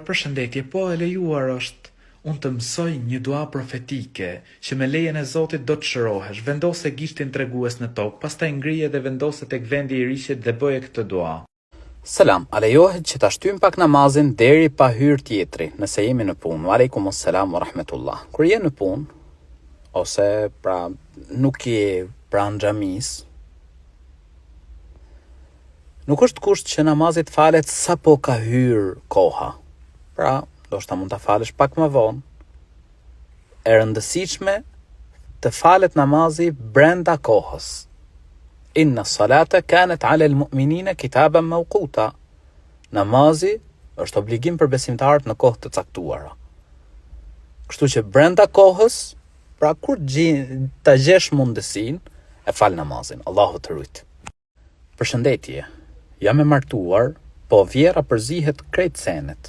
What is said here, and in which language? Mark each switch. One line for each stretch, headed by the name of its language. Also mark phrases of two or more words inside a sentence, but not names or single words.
Albanian: Përshëndetje, po, e lejuar është. Unë të mësoj një dua profetike, që me lejen e Zotit do të shërohesh, vendose gishtin tregues në tokë, pastaj ngrije dhe vendose tek vendi i rishit dhe bëje këtë dua. Selam, a lejohet që ta shtyjmë pak namazin deri pa hyrë tjetri, nëse jemi në punë?
Arabic: وعليكم السلام ورحمة الله.
Albanian: Kur je në punë, ose pra nuk je pranë xhamis, nuk është kusht që namazit falet sa po ka hyrë koha. Pra, ndoshta mund ta falësh pak më vonë. E rëndësishme të falet namazi brenda kohës.
Arabic: إن الصلاة كانت على المؤمنين كتابا موقوتا.
Albanian: Namazi është obligim për besimtarët në kohë të caktuara. Kështu që brenda kohës, pra kur ta gjesh mundësinë, e fal namazin. Allahu të rujt. Përshëndetje. Jam e martuar, po vjera përzihet krejt senet.